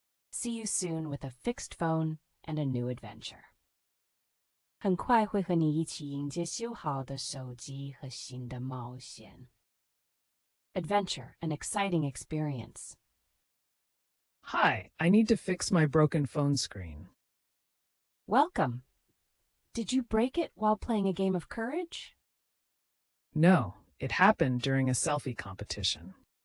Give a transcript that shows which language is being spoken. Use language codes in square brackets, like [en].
[en] See you soon with a fixed phone and a new adventure. [zh] 很快会和你一起迎接修好的手机和新的冒险。 [en] Adventure, an exciting experience. Hi, I need to fix my broken phone screen. Welcome. Did you break it while playing a game of courage? No, it happened during a selfie competition.